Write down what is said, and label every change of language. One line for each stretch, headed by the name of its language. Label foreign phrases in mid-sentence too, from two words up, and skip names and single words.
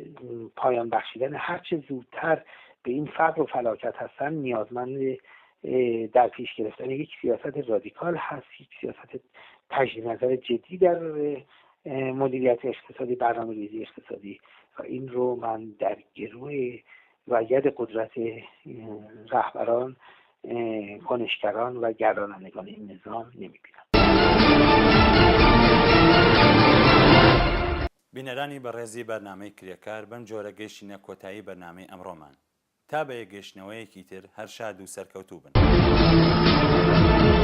Persian: پایان بخشیدن هرچه زودتر به این فقر و فلاکت هستن نیازمند در پیش گرفتن یک سیاست رادیکال هست، یک سیاست تجدید نظر جدی در مدیریت اقتصادی، برنامه‌ریزی اقتصادی و این رو من در گروه و ید قدرت رهبران، کنشگران و گردانندگان این نظام نمیبینم.
Central Kurdish: بینەرانی بەڕێزی بەرنامەی کرێکار بەم جۆرە گەیشتینە کۆتایی بەرنامەی ئەمڕۆمان تا بە یەک گەشتنەوەیەکی تر هەر شاد و سەرکەوتوو بن.